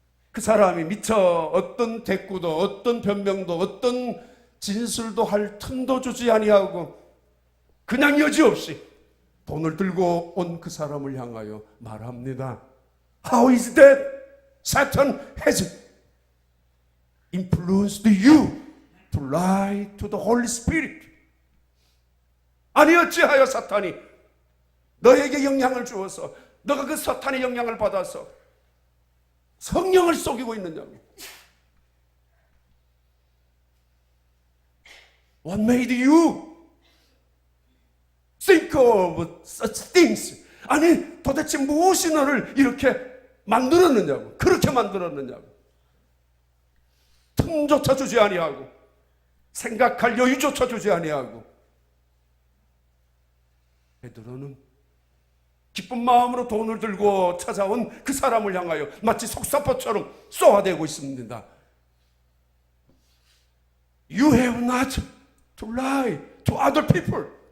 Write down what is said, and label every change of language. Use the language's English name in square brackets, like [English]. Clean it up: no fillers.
[Korean] 그 사람이 미처 어떤 대꾸도, 어떤 변명도, 어떤 진술도 할 틈도 주지 아니하고 그냥 여지없이 돈을 들고 온 그 사람을 향하여 말합니다. [English] How is that? Satan has influenced you to lie to the Holy Spirit. [Korean] 아니 어찌하여 사탄이 너에게 영향을 주어서, 너가 그 사탄의 영향을 받아서 성령을 속이고 있느냐고. [English] What made you think of such things? [Korean] 아니 도대체 무엇이 너를 이렇게 만들었느냐고, 그렇게 만들었느냐고. 틈조차 주지 아니하고 생각할 여유조차 주지 아니하고. 베드로는 기쁜 마음으로 돈을 들고 찾아온 그 사람을 향하여 마치 속사포처럼 쏘아대고 있습니다. [English] You have not to lie to other people.